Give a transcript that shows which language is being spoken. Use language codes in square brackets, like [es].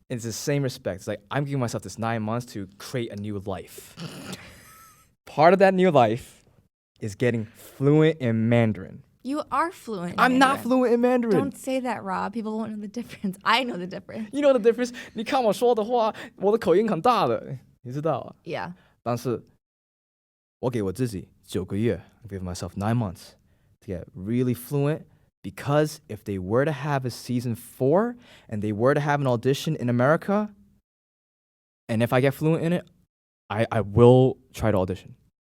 [en] It's the same respect. It's like I'm giving myself this 9 months to create a new life. Part of that new life is getting fluent in Mandarin. You are fluent in I'm not Mandarin. fluent in Mandarin. Don't say that, Rob. People won't know the difference. I know the difference. You know the difference? [zh] 你看我说的话，我的口音很大的，你知道啊？ [en] Yeah. [zh] 但是我给我自己9个月, [en] I give myself 9 months to get really fluent, because if they were to have a season 4 and they were to have an audition in America, and if I get fluent in it, I will try to audition.